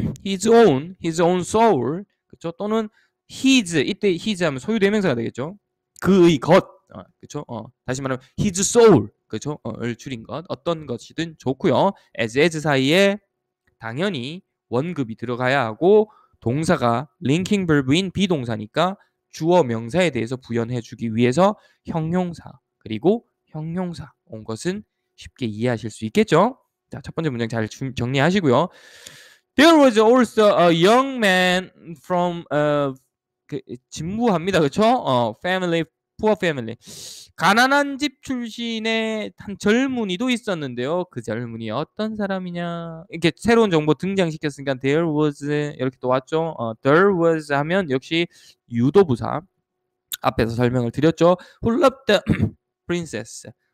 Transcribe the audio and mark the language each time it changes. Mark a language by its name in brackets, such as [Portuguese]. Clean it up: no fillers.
[English] his own soul, [Korean] 그렇죠? 또는 his, 이때 his 하면 소유 대명사가 되겠죠? 그의 것, 그렇죠? 다시 말하면 [English] his soul, [Korean] 그렇죠? 을 줄인 것, 어떤 것이든 좋고요. as 사이에 당연히 원급이 들어가야 하고 동사가 linking verb인 비동사니까 주어 명사에 대해서 부연해주기 위해서 형용사, 그리고 형용사 온 것은 쉽게 이해하실 수 있겠죠? 자, 첫 번째 문장 잘 정리하시고요. [English] There was also a young man from [Korean] 진부합니다. 그렇죠? [English] family, poor family. [Korean] 가난한 집 출신의 한 젊은이도 있었는데요. 그 젊은이 어떤 사람이냐? 이렇게 새로운 정보 등장시켰으니까 [English] there was [Korean] 이렇게 또 왔죠. [English] there was [Korean] 하면 역시 유도부사. 앞에서 설명을 드렸죠. [English] Who loved the princess?